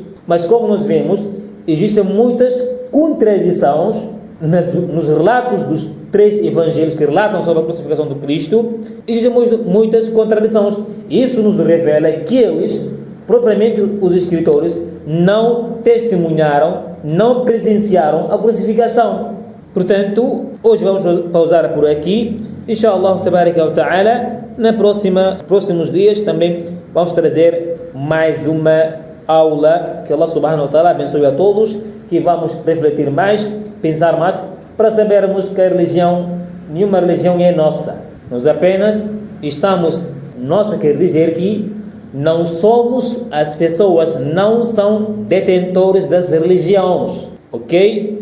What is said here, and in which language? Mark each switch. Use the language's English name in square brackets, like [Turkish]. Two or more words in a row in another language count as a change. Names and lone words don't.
[Portuguese] Mas como nós vemos, existem muitas contradições nos relatos dos 3 evangelhos que relatam sobre a crucificação de Cristo. Existem muitas contradições. Isso nos revela que eles, propriamente os escritores, não testemunharam, não presenciaram a crucificação. Portanto, hoje vamos pausar por aqui. [Arabic] إن شاء الله تبارك وتعالى, [Portuguese] próximos dias também vamos trazer mais uma aula. Que Allah [Arabic] سبحانه وتعالى [Portuguese] abençoe a todos, que vamos refletir mais, pensar mais, para sabermos que nenhuma religião é nossa. Nós apenas estamos, nossa quer dizer que não somos, as pessoas não são detentores das religiões, ok?